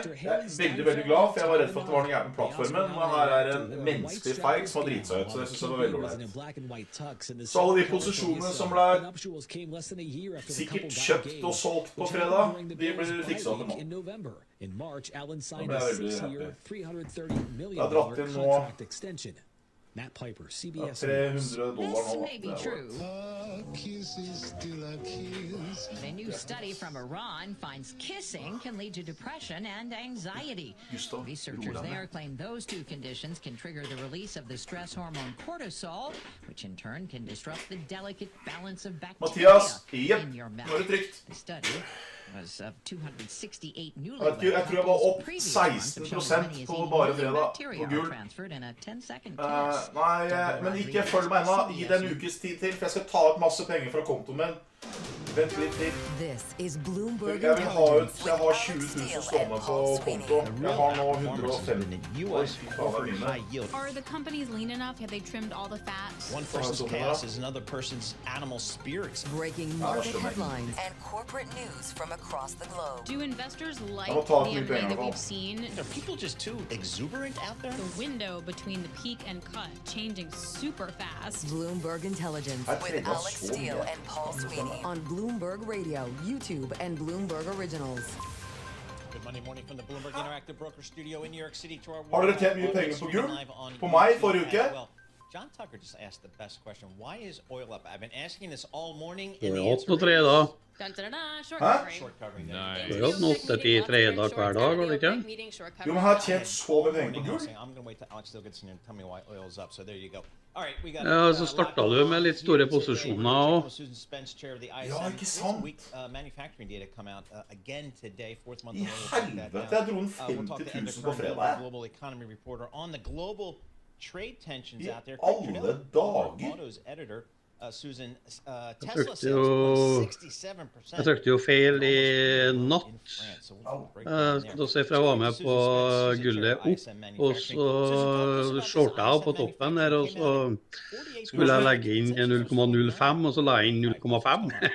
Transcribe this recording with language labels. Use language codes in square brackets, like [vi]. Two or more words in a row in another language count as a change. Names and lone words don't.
[no] Jeg veldig glad, for jeg var redd for at det var noe gærent med plattformen. Men her en menneskelig feil som har dritt seg ut, så jeg synes det var veldig ordentlig. Så alle de posisjonene som ble sikkert kjøpt og solgt på fredag, de blir fikset til nå. Da ble jeg veldig happy. Jeg har dratt inn nå [en] Matt Piper, [no] Ja, [en] CBS $300 News. This [no] nå. [en] may be [no] Det var- [en] true. But a new study from Iran finds kissing can lead to depression and anxiety. Researchers there claim those two conditions can trigger the release of the stress hormone cortisol, which in turn can disrupt the delicate balance of bacteria [no] Mathias, [en] in your [no] nå er det [en] mouth. [no] trygt. [en] The study was of 268 [no] Jeg [en] newlywed [no] tror jeg var opp [en] previous ones have shown as many 16% as [no] på [en] 80 [no] bare [en] million [no] fredag [en] bacteria [no] på [en] are [no] gul. [en] transferred in a 10-second kiss. [no] Nei, men ikke følg meg ennå. Gi det en ukes tid til, for jeg skal ta ut masse penger fra kontoen min. Vent litt til. [en] This is Bloomberg [no] Jeg har [en] Intelligence [no] 20 000 stående på konto. Jeg har nå 150. [en] Are the companies lean enough? Have they trimmed all the fat? One person's chaos is another person's animal spirits. Breaking market headlines and corporate news from across the globe. Do investors like I'll the talk to you, M&A that Daniel. we've seen? Are people just too exuberant out there? The window between the peak and cut changing super fast. Bloomberg Intelligence with Alex Steele and Paul Sweeney on Bloomberg Radio, YouTube, and Bloomberg Originals. Good Monday morning from the Bloomberg Interactive Broker Studio in New York City to our [no] Har dere tjent mye penger på gull? På meg forrige uke? [en] Well, John Tucker just asked the best question. Why is oil up? I've been asking this all morning. [no] Det er 8-3 da. [en] Short covering. [no] Nei. Det er 8-10 3 hver dag, var det ikke? Jo, men jeg har tjent så mye penger på gull. [en] I'm going to wait till Alex still gets in and tell me why oil's up. So there you go. All right, we got [no] Ja, så startet du med litt store posisjoner også. [en] Susan Spence, chair of the ISM. [no] Ja, ikke sant? [en] Manufacturing data come out again today, fourth month. [no] I helvete, jeg dro den 50 000 på fredag. [en] Global economy reporter on the global trade tensions out there. [no] alle dager. [en] Autos editor Susan [no] Jeg [en] Tesla [no] trykte jo feil i natt. Skal du se, for jeg var med på gullet opp, og så shortet jeg på toppen her, og så skulle jeg legge inn 0,05, og så la jeg inn 0,5.